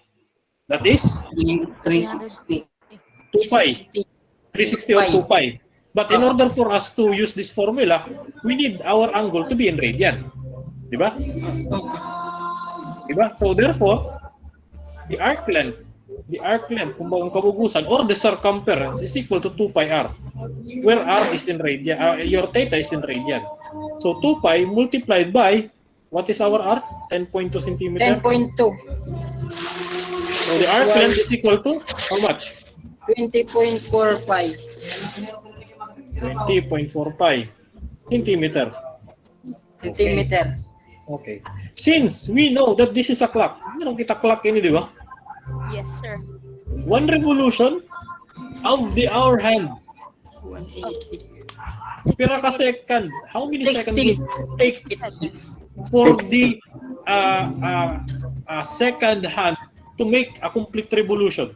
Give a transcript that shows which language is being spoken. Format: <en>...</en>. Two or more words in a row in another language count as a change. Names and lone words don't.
<en>That is 360. 2 pi. 360 or 2 pi. But in order for us to use this formula, we need our angle to be in radian.</en> <hil>Diba? Diba?</hil> <en>So therefore, the arc length,</en> <hil>kung bagang kabugusan,</hil> <en>or the circumference is equal to 2 pi r, where r is in radian, your theta is in radian. So 2 pi multiplied by, what is our r? 10.2 centimeter? 10.2. So the arc length is equal to how much? 20.4 pi. 20.4 pi centimeter. Centimeter. Okay. Since we know that this is a clock,</en> <hil>meron kita clock ini, di ba?</hil> <en>Yes, sir. One revolution of the hour hand 180. per second. How many 60. seconds will it take for the second hand to make a complete revolution?</en>